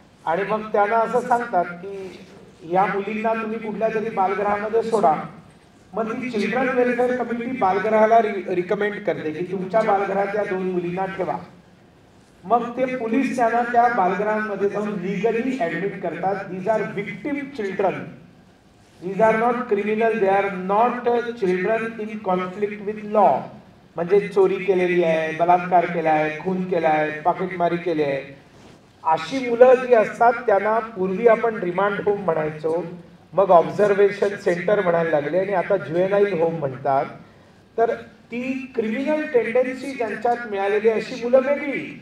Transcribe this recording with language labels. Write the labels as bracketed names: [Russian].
[Marathi] आणि मग त्यांना असं सांगतात की या मुलींना तुम्ही कुठल्या तरी बालगृहामध्ये सोडा. मग ती चिल्ड्रन वेलफेअर कमिटी बालगृहाला रिकमेंड करते की तुमच्या बालगृहात या 2 मुलींना ठेवा. मग ते पोलीस त्यांना त्या बालगृहांमध्ये जाऊन लिगली ऍडमिट करतात. [English] These are victim children, these are not criminal, they are not children in conflict with law. [Marathi] म्हणजे चोरी केलेली आहे, बलात्कार केला आहे, खून केला आहे, पाकिटमारी केली आहे, अशी मुलं जी असतात त्यांना पूर्वी आपण रिमांड होम म्हणायचो, मग ऑब्झर्वेशन सेंटर म्हणायला लागले आणि आता ज्युएनाईल होम म्हणतात. तर ती क्रिमिनल टेंडन्सी ज्यांच्यात मिळालेली अशी मुलं वेगळी.